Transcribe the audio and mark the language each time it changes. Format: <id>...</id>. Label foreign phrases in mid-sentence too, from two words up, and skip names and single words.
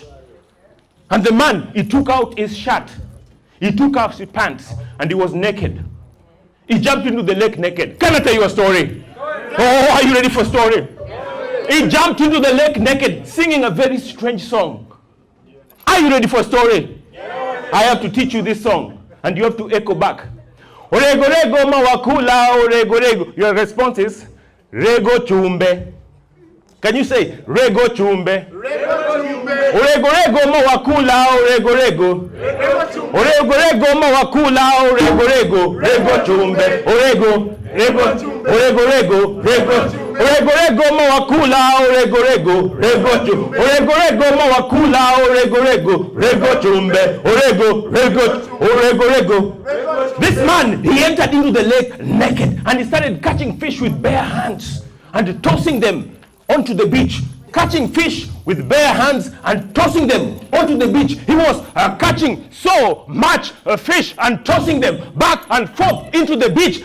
<en>And the man, he took out his shirt, he took out his pants, and he was naked. He jumped into the lake naked. Can I tell you a story? Oh, are you ready for a story? He jumped into the lake naked, singing a very strange song. Are you ready for a story? I have to teach you this song, and you have to echo back.</en> <luo>Orego rego mawakula, orego rego.</luo> <en>Your response is,</en> <luo>"Rego chumbe."</luo> <en>Can you say,</en> <luo>"Rego chumbe"? Orego rego mawakula, orego rego. Orego rego mawakula, orego rego. Rego chumbe, orego, rego, orego rego, rego. Orego rego mawakula, orego rego, rego chumbe. Orego rego mawakula, orego rego, rego chumbe, orego, orego rego.</luo> <en>This man, he entered into the lake naked and he started catching fish with bare hands and tossing them onto the beach. Catching fish with bare hands and tossing them onto the beach. He was catching so much fish and tossing them back and forth into the beach.</en>